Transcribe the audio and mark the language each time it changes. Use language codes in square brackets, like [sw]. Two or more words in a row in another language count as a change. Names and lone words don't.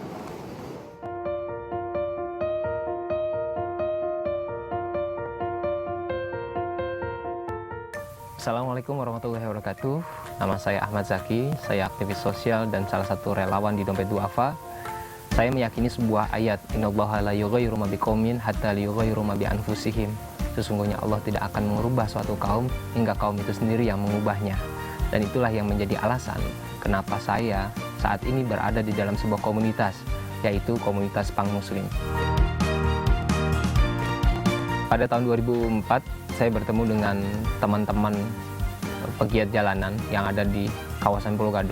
[ar] السلام عليكم ورحمة الله وبركاته. [id] Nama saya Ahmad Zaki, saya aktivis sosial dan salah satu relawan di Dompet Duafa. Saya meyakini sebuah ayat, [ar] إن الله لا يغير ما بقوم حتى يغيروا ما بأنفسهم. [id] Sesungguhnya Allah tidak akan mengubah suatu kaum hingga kaum itu sendiri yang mengubahnya. Dan itulah yang menjadi alasan kenapa saya saat ini berada di dalam sebuah komunitas, yaitu komunitas punk muslim. Pada tahun 2004, saya bertemu dengan teman-teman pegiat jalanan yang ada di kawasan Pulau Gadung.